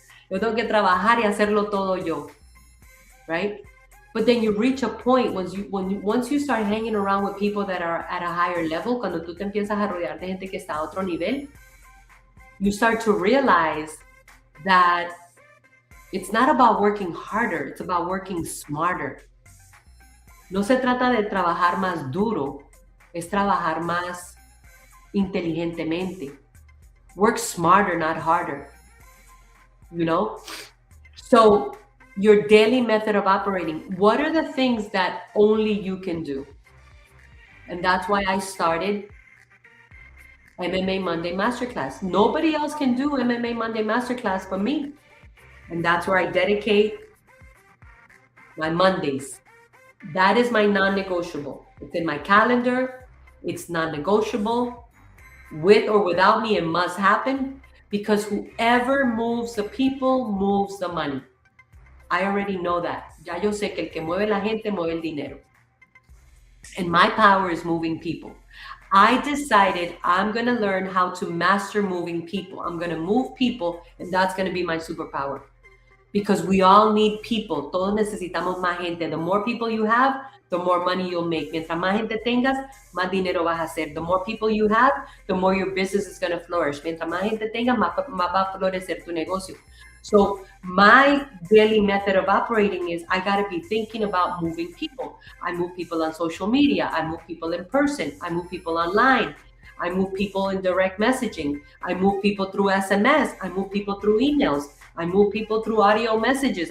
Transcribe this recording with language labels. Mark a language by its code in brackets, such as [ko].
[es] Yo tengo que trabajar y hacerlo todo yo, right? [en] But then you reach a point once you start hanging around with people that are at a higher level, [es] cuando tú te empiezas a rodear de gente que está a otro nivel, [en] you start to realize that it's not about working harder, it's about working smarter. [es] No se trata de trabajar más duro, es trabajar más inteligentemente. [en] Work smarter, not harder. You know? So, your daily method of operating, what are the things that only you can do? And that's why I started MMA Monday Masterclass. Nobody else can do MMA Monday Masterclass but me. And that's where I dedicate my Mondays. That is my non-negotiable. It's in my calendar. It's non-negotiable. With or without me, it must happen because whoever moves the people moves the money. I already know that. [es] Ya yo sé que el que mueve la gente mueve el dinero. [en] And my power is moving people. I decided I'm going to learn how to master moving people. I'm going to move people, and that's going to be my superpower. Because we all need people. [es] Todos necesitamos más gente. [en] The more people you have, the more money you'll make. [es] Mientras más gente tengas, más dinero vas a hacer. [en] The more people you have, the more your business is going to flourish. [es] Mientras más gente tengas, más va a florecer tu negocio. [en] So my daily method of operating is I got to be thinking about moving people. I move people on social media. I move people in person. I move people online. I move people in direct messaging. I move people through SMS. I move people through emails. I move people through audio messages.